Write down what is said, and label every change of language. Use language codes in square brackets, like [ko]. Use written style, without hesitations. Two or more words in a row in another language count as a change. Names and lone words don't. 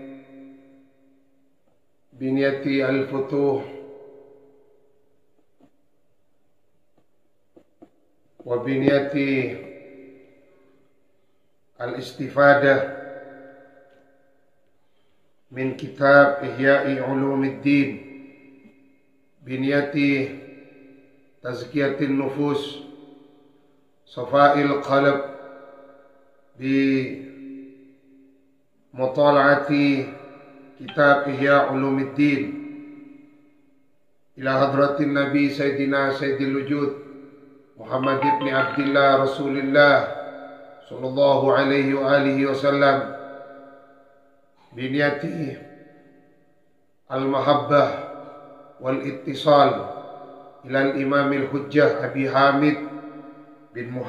[ar] بنية الفتوح وبنية الاستفادة من كتاب إحياء علوم الدين بنية تزكية النفوس صفاء القلب ب مطالعة كتاب إحياء علوم الدين إلى حضرة النبي سيدنا سيد الوجود محمد بن عبد الله رسول الله صلى الله عليه وعلى آله وسلم بنية المحبة والاتصال إلى الإمام الحجة أبي حامد بن